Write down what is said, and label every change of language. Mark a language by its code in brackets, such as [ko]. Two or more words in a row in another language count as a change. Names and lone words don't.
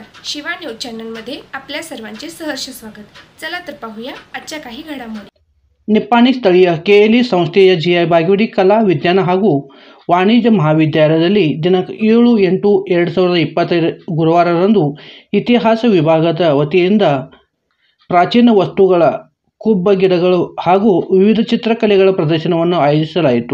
[mr] शिवा न्यूज चॅनलमध्ये आपल्या सर्वांचे सहर्ष स्वागत. चला तर पाहूया आजच्या काही घडामोडी. [kn] ನಿಪ್ಪಾಣಿ ಸ್ಥಳೀಯ ಕೆಎಲ್ಇ ಸಂಸ್ಥೆಯ ಜಿಐ ಬಾಗೇವಾಡಿ ಕಲಾ ವಿಜ್ಞಾನ ಹಾಗೂ ವಾಣಿಜ್ಯ ಮಹಾವಿದ್ಯಾಲಯದಲ್ಲಿ ದಿನಾಂಕ 7-8-2020 ಗುರುವಾರರಂದು ಇತಿಹಾಸ ವಿಭಾಗದ ವತಿಯಿಂದ ಪ್ರಾಚೀನ ವಸ್ತುಗಳ ಕುಬ್ಬ ಗಿಡಗಳು ಹಾಗೂ ವಿವಿಧ ಚಿತ್ರಕಲೆಗಳ ಪ್ರದರ್ಶನವನ್ನು ಆಯೋಜಿಸಲಾಯಿತು.